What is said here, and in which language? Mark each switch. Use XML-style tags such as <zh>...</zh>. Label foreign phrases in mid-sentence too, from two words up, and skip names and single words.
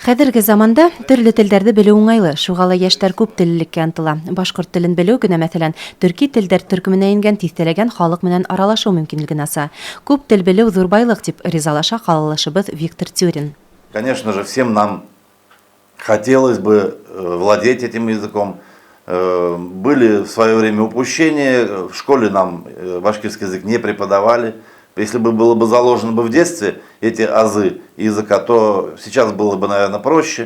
<ba>Хәзерге заманда төрле телдәрне белү уңайлы, шуңа ла яшьләр күп теллелеккә ынтыла. Башкорт телен белү генә мәсәлән, төрки телдәр төркеменә ингән тиҫтәләгән халык менән аралашу мөмкинлеген аса. Күп тел белү зур байлык дип ризалаша калалышыбыз Виктор Тюрин.</ba> <ru>Конечно же, всем нам хотелось бы владеть этим языком. Были в свое время упущения, в школе нам башкирский язык не преподавали. Если бы было бы заложено бы в детстве эти азы языка, то сейчас было бы, наверное, проще.</ru>